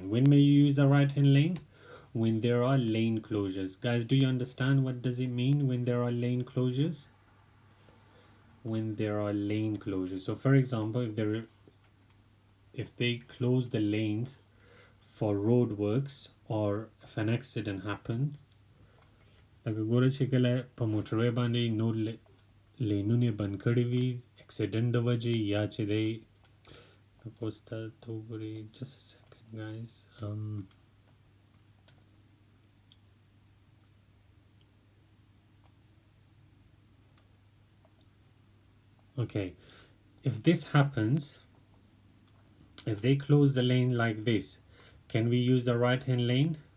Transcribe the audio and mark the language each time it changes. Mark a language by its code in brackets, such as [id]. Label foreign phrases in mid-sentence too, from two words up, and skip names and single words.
[en] When may you use the right-hand lane? When there are lane closures. Guys, do you understand what does it mean when there are lane closures? When there are lane closures. So, for example, if they close the lanes for road works or if an accident happens, [ps] لکه ګوره چې کله په موټروی باندې نور لینونه بند کړي وي اکسیډنټ د وجې یا چې دی [en] just a second guys. Okay, if this happens, if they close the lane like this, can we use the right hand lane?